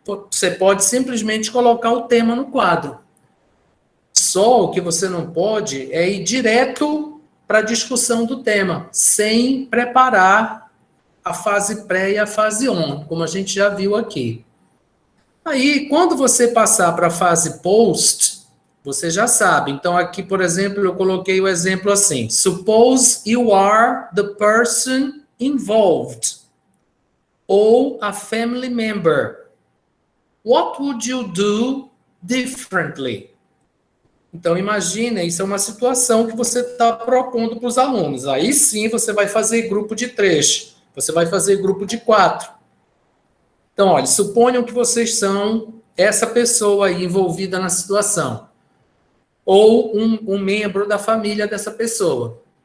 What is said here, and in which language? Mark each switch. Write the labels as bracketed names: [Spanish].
[Portuguese] Você pode simplesmente colocar o tema no quadro. Só o que você não pode é ir direto para a discussão do tema, sem preparar a fase pré e a fase on, como a gente já viu aqui. Aí, quando você passar para a fase post, você já sabe. Então, aqui, por exemplo, eu coloquei o exemplo assim. [English] Suppose you are the person involved [Portuguese] ou [English] a family member. What would you do differently? [Portuguese] Então, imagine, isso é uma situação que você está propondo para os alunos. Aí sim, você vai fazer grupo de 3. Você vai fazer grupo de 4. Então, olha, suponham que vocês são essa pessoa aí envolvida na situação, ou um membro da família dessa pessoa.